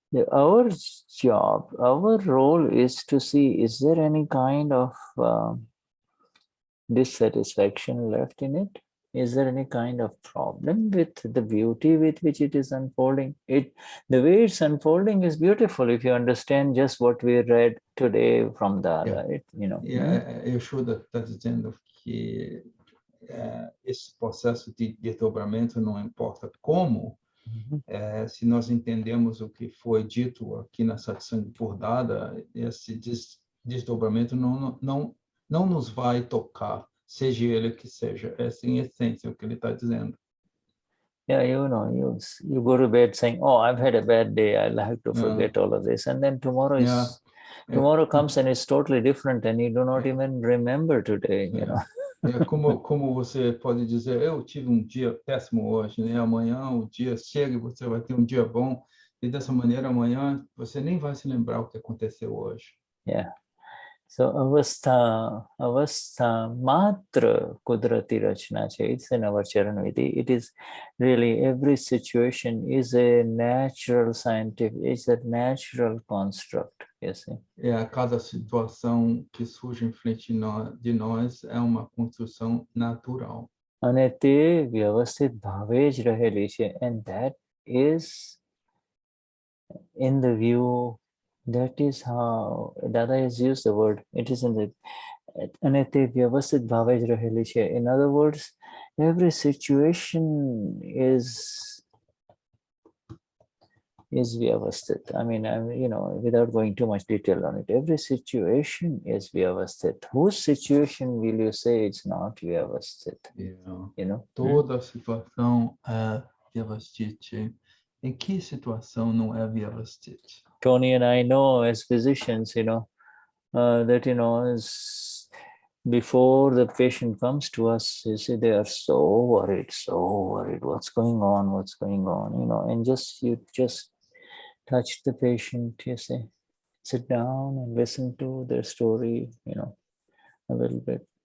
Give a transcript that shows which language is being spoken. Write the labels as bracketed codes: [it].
[en] Our job, our role is to see, is there any kind of dissatisfaction left in it? Is there any kind of problem with the beauty with which it is unfolding? The way it's unfolding is beautiful if you understand just what we read today from Dada. [pt] Shuddha está dizendo que esse processo de desdobramento não importa como, se nós entendemos o que foi dito aqui na Satsang por Dada, esse desdobramento não nos vai tocar, seja ele o que seja. Essa em essência o que ele está dizendo. [en] Yeah, you go to bed saying, "Oh, I've had a bad day. I'll have to forget all of this," and then tomorrow comes and it's totally different, and you do not even remember today. [pt] Como você pode dizer, eu tive dia péssimo hoje, né? Amanhã o dia chega e você vai ter dia bom, e dessa maneira amanhã você nem vai se lembrar o que aconteceu hoje. [en] Yeah. So [gu] avastha matra kudrati rachna che. [en] It's in our Charan Vidhi. It is really, every situation is a natural scientific, it's a natural construct. [pt] Cada situação que surge em frente de nós é uma construção natural. [gu] Anete vyavasthit bhawej raheli che, [en] and that is in the view. That is how Dada has used the word. It is in the [gu] Anete Vyavasthit Bhavaj Raheli che. [en] In other words, every situation is Vyavasthit. I mean, without going too much detail on it, every situation is Vyavasthit. Whose situation will you say it's not Vyavasthit? [pt] Toda situação é Vyavasthit. Em que situação não é Vyavasthit? [en] Tony and I know as physicians, that, is before the patient comes to us, you see, they are so worried, what's going on, and you just touch the patient, you say, sit down and listen to their story, a little bit.